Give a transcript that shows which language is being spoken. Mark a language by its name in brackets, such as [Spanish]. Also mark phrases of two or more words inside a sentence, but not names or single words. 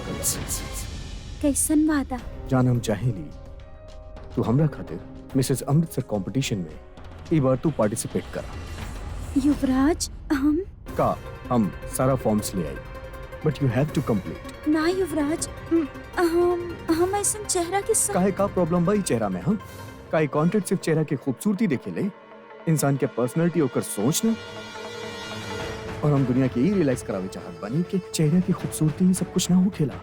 [Bhojpuri] कैसन वादा? जान हम चाहेली तू हमरा खातिर मिसेस अमृतसर कंपटीशन में ई बार तू पार्टिसिपेट करा। युवराज, हम सारा फॉर्म्स ले आई, [English] but you have to complete. [Bhojpuri] ना युवराज, हम ऐसा चेहरा के काहे का प्रॉब्लम भाई चेहरा में? हम काहे कॉन्टेंट सिर्फ चेहरा के खूबसूरती देखे ले, इंसान के पर्सनालिटी ओकर सोच ना। और हम दुनिया के ही रियलाइज करावे चाहत बानी कि चेहरे की खूबसूरती ही सब कुछ ना हो खेला।